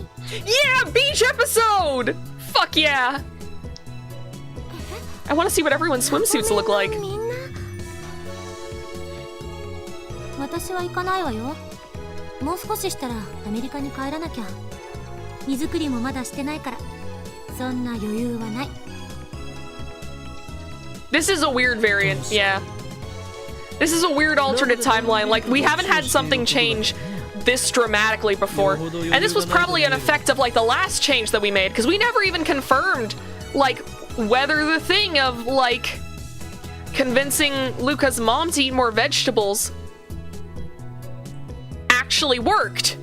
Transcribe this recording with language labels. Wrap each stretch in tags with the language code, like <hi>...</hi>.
<en>Yeah, beach episode! Fuck yeah! I want to see what everyone's swimsuits look like.</en> <ja>私は行かないわよ。もう少ししたらアメリカに帰らなきゃ。荷造りもまだしてないから、そんな余裕はない。</ja> <en>This is a weird variant, yeah. This is a weird alternate timeline. Like, we haven't had something change this dramatically before. And this was probably an effect of like the last change that we made, because we never even confirmed like whether the thing of like convincing Luca's mom to eat more vegetables actually worked.</en>